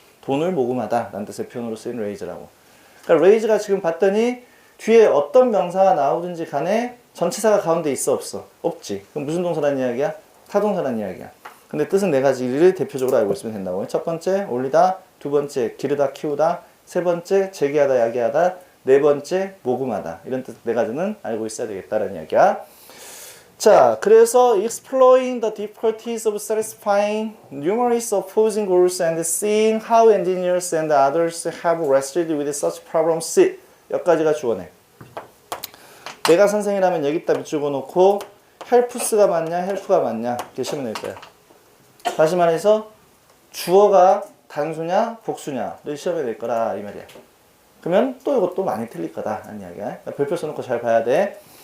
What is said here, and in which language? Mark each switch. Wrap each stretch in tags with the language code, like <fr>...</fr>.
<ko>돈을 모금하다 라는 뜻의 표현으로 쓰인 raise라고. 그러니까 raise가 지금 봤더니 뒤에 어떤 명사가 나오든지 간에 전치사가 가운데 있어, 없어? 없지. 그럼 무슨 동사라는 이야기야? 타동사라는 이야기야. 근데 뜻은 네 가지를 대표적으로 알고 있으면 된다고. 첫 번째 올리다, 두 번째 기르다 키우다, 세 번째 제기하다 야기하다, 네 번째 모금하다. 이런 뜻 네 가지는 알고 있어야 되겠다라는 이야기야.</ko> <en>자, 그래서 exploring the difficulties of satisfying numerous opposing goals and seeing how engineers and others have wrestled with such problems.</en> <ko>여기까지가 주어네. 내가 선생이라면 여기다 밑줄 그어놓고 helps가 맞냐, help가 맞냐 이렇게 시험에 낼 거야. 다시 말해서 주어가 단수냐, 복수냐를 시험에 낼 거라 이 말이야. 그러면 또 이것도 많이 틀릴 거다 하는 이야기야. 그러니까 별표 써놓고 잘 봐야 돼.</ko>